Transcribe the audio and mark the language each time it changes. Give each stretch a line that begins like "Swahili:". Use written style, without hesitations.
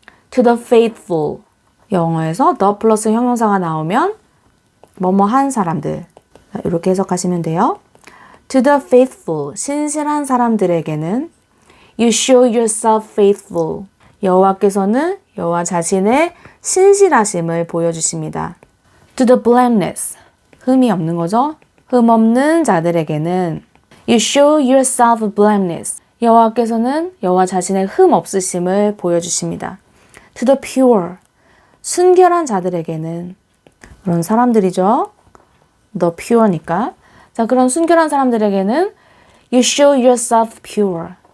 English: To the faithful.
Korean: 영어에서 the 플러스 형용사가 나오면 뭐뭐한 사람들. 이렇게 해석하시면 돼요.
English: To the faithful.
Korean: 신실한 사람들에게는
English: You show yourself faithful.
Korean: 여호와께서는 여호와 자신의 신실하심을 보여주십니다.
English: To the blameless.
Korean: 흠이 없는 거죠. 흠 없는 자들에게는
English: You show yourself blameless.
Korean: 여호와께서는 여호와 자신의 흠 없으심을 보여주십니다.
English: To the pure.
Korean: 순결한 자들에게는 그런 사람들이죠. The pure니까. 자, 그런 순결한 사람들에게는
English: You show yourself pure.